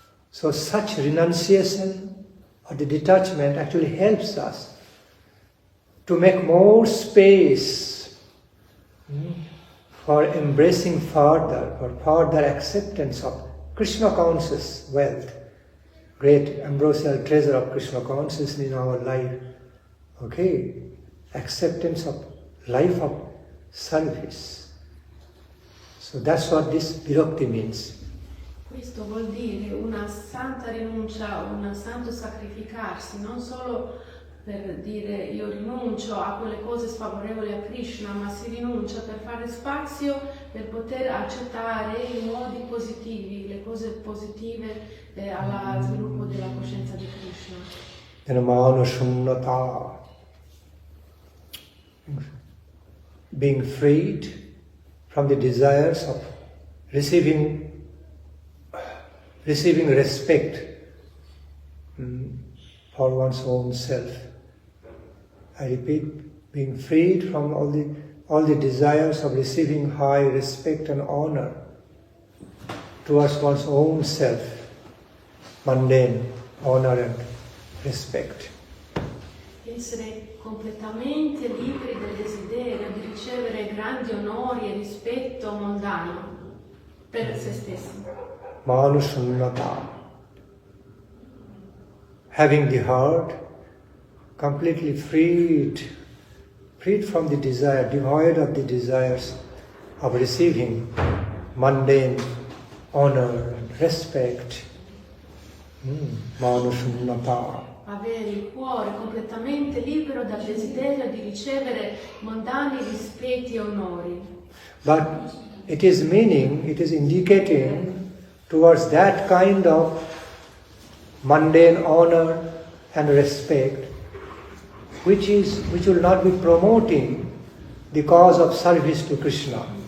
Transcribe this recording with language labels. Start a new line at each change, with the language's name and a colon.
English: So such renunciation or the detachment actually helps us to make more space for embracing further, for further acceptance of Krishna conscious wealth, great ambrosial treasure of Krishna consciousness in our life. Okay, acceptance of life of service. So that's what this virakti means.
Italian: Questo vuol dire una santa rinuncia, un santo sacrificarsi, non solo per dire io rinuncio a quelle cose sfavorevoli a Krishna, ma si rinuncia per fare spazio, per poter accettare i modi positivi, le cose positive allo sviluppo della coscienza di Krishna.
English: Manushunnata, being freed from the desires of receiving respect for one's own self. I repeat, being freed from all the desires of receiving high respect and honor towards one's own self, mundane honor and respect.
Italian: Essere completamente liberi del desiderio di ricevere grandi onori e rispetto mondano per se stessi.
English: Manushunnata, having the heart completely freed from the desire, devoid of the desires of receiving mundane honor and respect.
Sanskrit: Manushunnata.
Italian: Avere il cuore completamente libero dal desiderio di ricevere mondani rispetti e onori.
English: But it is indicating towards that kind of mundane honor and respect, which will not be promoting the cause of service to Krishna.